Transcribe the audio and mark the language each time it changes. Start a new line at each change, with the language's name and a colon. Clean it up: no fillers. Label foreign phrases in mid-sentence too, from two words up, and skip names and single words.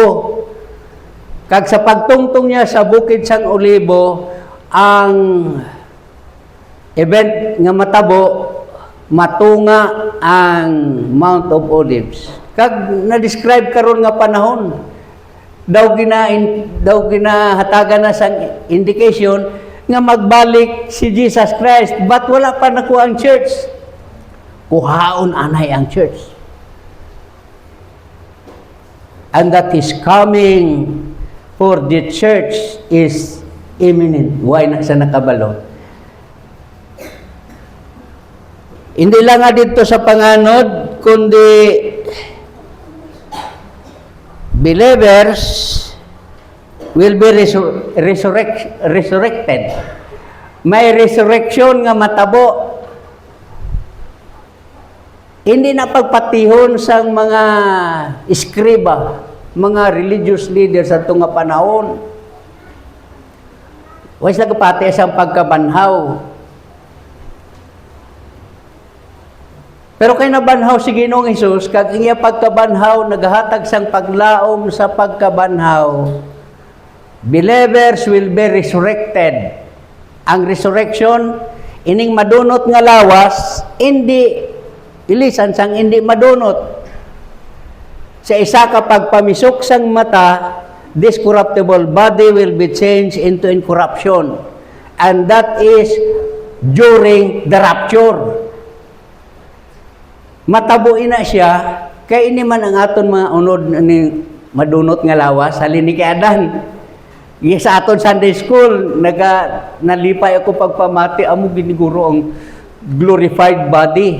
Hiligaynon: Kag sa pagtungtong niya sa bukid sang olibo, ang event nga matabo matunga ang Mount of Olives. Kag na-describe karon nga panahon, daw ginahatagan na sang indication nga magbalik si Jesus Christ,
English: but wala
Hiligaynon: pa nakuha ang church. Kuhaon anay ang church.
English: And that is coming for the church is imminent.
Hiligaynon: Why na sa nakabalo? Hindi lang nga dito sa panganod, kundi
English: believers will be resurrected.
Hiligaynon: May resurrection nga matabo. Hindi na pagpatihon sang mga iskriba, mga
English: religious leaders
Hiligaynon: sa nga panahon. Wais na kapati sang pagkabanhaw. Pero kay nabanhaw si Ginoong Hesus, kag iya pagkabanhaw, naghatag sang paglaom sa pagkabanhaw,
English: believers will be resurrected.
Hiligaynon: Ang resurrection, ining madunot nga lawas, hindi ilisan sang hindi madunot. Sa isa ka pagpamisok sang mata,
English: this corruptible body will be changed into incorruption. And that is during the rapture.
Hiligaynon: Matabuin na siya, kay ini man ang aton mga unod ni madunot nga lawas, halin ni kay Adan. Sa aton
English: Sunday school,
Hiligaynon: nalipay ako pagpamati, amo giniguro ang
English: glorified body.